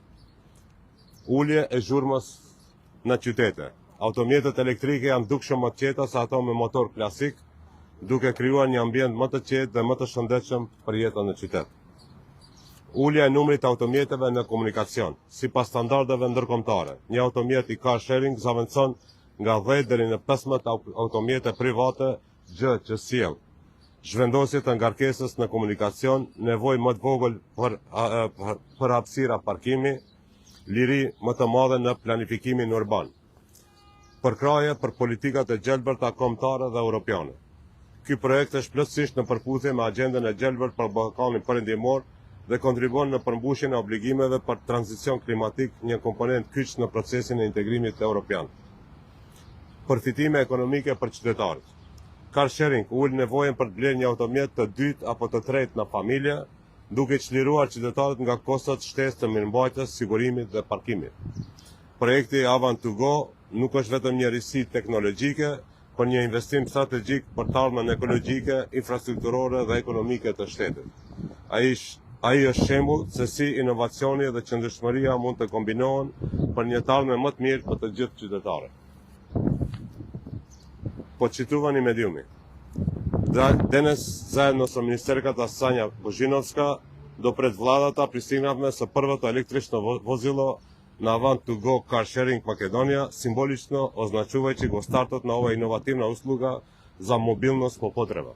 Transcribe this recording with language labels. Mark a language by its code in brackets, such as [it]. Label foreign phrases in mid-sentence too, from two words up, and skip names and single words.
[sq] Ulje e zhurmës në qytete. Automjetet elektrike janë dukshëm më të qeta se ato me motor klasik, duke krijuar një ambient më të qetë dhe më të shëndetshëm për jetën në qytet. Ulja e numrit të automjeteve në komunikacion. Sipas standardeve ndërkombëtare, një automjet i [en] car sharing [sq] zaventson nga 10 deri në 15 automjete private, gjë që sjell zhvendosje të ngarkesës në komunikacion, nevojë më të vogël për hapësira parkimi, liri më të madhe në planifikimin urban. Përkraje për politikat e gjelbërta kombëtare dhe europiane. Ky projekt është plotësisht në përputhje me agjendën e gjelbërt për Ballkanin Perëndimor dhe kontribon në përmbushjen e obligimeve për tranzicion klimatik, një komponent kyç në procesin e integrimit evropian. Përfitime ekonomike për qytetarët. [en] Car sharing [sq] ul nevojën për të blerë një automjet të dytë apo të tretë në familje, duke çliruar qytetarët nga kostot shtesë të mirëmbajtjes, sigurimit dhe parkimit. Projekti Avant2Go nuk është vetëm një risi teknologjike, për një investim strategjik për të ardhmen ekologjike, infrastrukturore dhe ekonomike të shtetit. Ai është shembull se si inovacioni dhe qëndrueshmëria mund të kombinohen për një të ardhme më të mirë për të gjithë qytetarët. [mk] Почитувани медиуми, денес заедно со министерката Сања Божиновска до пред владата пристигнавме со првото електрично возило на Avant2Go Car Sharing Македонија, символично означувајќи го стартот на оваа иновативна услуга за мобилност по потреба.